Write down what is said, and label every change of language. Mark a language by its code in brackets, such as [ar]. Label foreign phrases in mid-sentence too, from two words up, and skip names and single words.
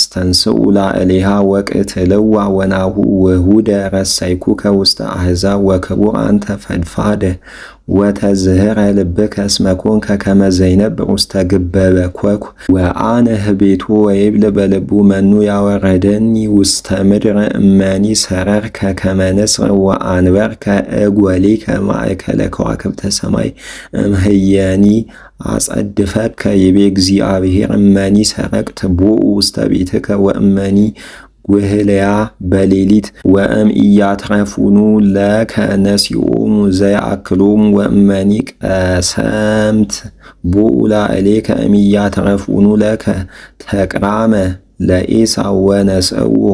[gez] ተንሥኡ ላዕሌሃ ወቅትልዋ ወናሁ ውሁደ ረሰይኩከ ውስተ አሕዛብ ወክቡር አንተ ፈድፋደ ወተዝህረ ልብከ እስመ ኮንከ ከመ ዘይነብር ውስተ ግበበ ኮኩ ወአነ ህቤቱ ወይብል በልቡ መኑ ያወረደኒ ውስተ ምድር እመኒ ሰረርከ ከመ ንስር ወአንበርከ እጐሊከ ማእከለ ከዋክብተ ሰማይ እምህየኒ አጸድፈከ ይቤ እግዚአብሔር እመኒ ሰረቅት ቦኡ ውስተ ቤትከ ወእመኒ ውህልያ በሌሊት ወእም ኢያትረፉኑ ለከ ነሲኦሙ ዘያአክሎሙ ወእመኒ ቀሰምት ቦኡ ላዕሌከ እም ኢያትረፉኑ ለከ ተቅራመ ለዔሳው ወነስእዎ